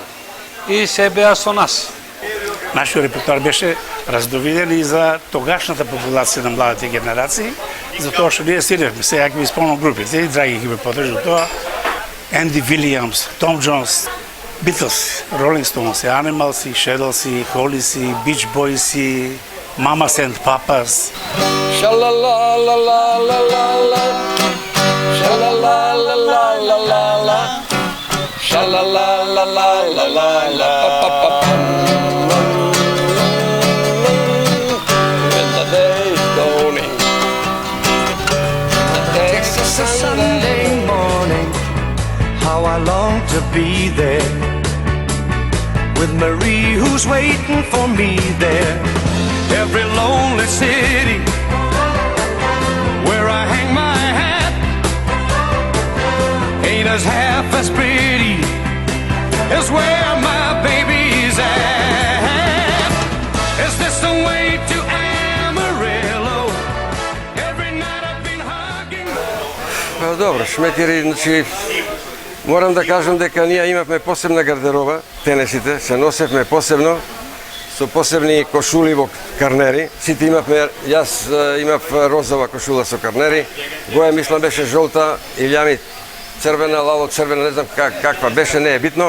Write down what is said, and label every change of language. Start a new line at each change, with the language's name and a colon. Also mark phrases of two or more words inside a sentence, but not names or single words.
Macedonian: И се беа со нас. Нашиот репертуар беше раздовиден и за тогашната популација на младите генерации, за тоа што ние свиревме. Сега ќе ви спомнам групите, и драги ги ме подржу тоа. Анди Вилијамс, Том Джонс, Битлз, Ролинг Стоунс, Animals, Shadows, Hollies, Beach Boys, Mamas and Papas. Sha-la-la-la-la-la-la-la, sha-la-la-la-la-la-la-la, sha-la-la-la-la-la-la-la, pa-pa-pa-pa.
English: When the day's dawning, It's a Sunday morning, how I long to be there with Marie who's waiting for me there. Every lonely city where I hang my hat ain't as half as pretty as where my baby's at. Is this the way to Amarillo? Every night I've been hugging.
Macedonian: Добро, шметири, значи морам да кажам дека ние имавме посебна гардероба, тенесите, се носевме посебно, со посебни кошули во карнери. Сите имавме, јас имав розова кошула со карнери, Гоја мислам беше жолта, Илјами црвена, Лало црвена, не знам каква беше, не е битно.